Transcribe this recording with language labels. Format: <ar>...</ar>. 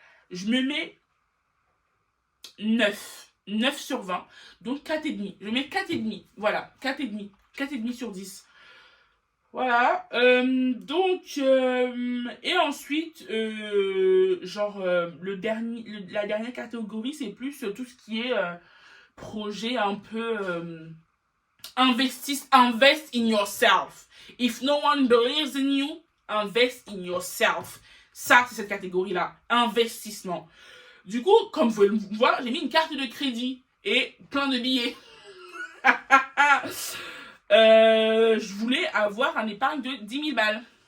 <fr>Je me mets 9. 9 sur 20. Donc 4,5. Je mets 4,5. Voilà, 4,5. 4,5 sur 10. Voilà. Et ensuite, la dernière catégorie, c'est plus tout ce qui est projet un peu</fr> <en>invest in yourself. If no one believes in you, invest in yourself.</en> <fr>Ça, c'est cette catégorie-là. Investissement. Du coup, comme vous pouvez le voir, j'ai mis une carte de crédit et plein de billets. Je voulais avoir un épargne de 10 000 balles.</fr>